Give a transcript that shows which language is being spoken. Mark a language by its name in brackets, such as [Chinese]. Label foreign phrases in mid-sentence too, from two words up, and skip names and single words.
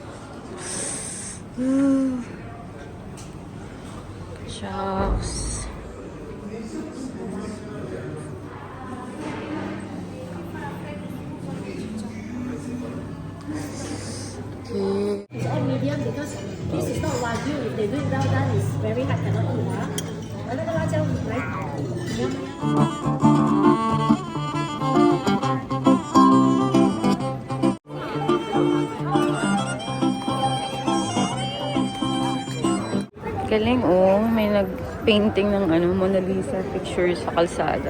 [English] Shucks. Okay. It's all medium because this is not Wagyu. If they do it well done, it's very hard, cannot eat. [Chinese] 那个辣椒来， [Filipino] Galing oh, may nag-painting ng Mona Lisa picture sa kalsada.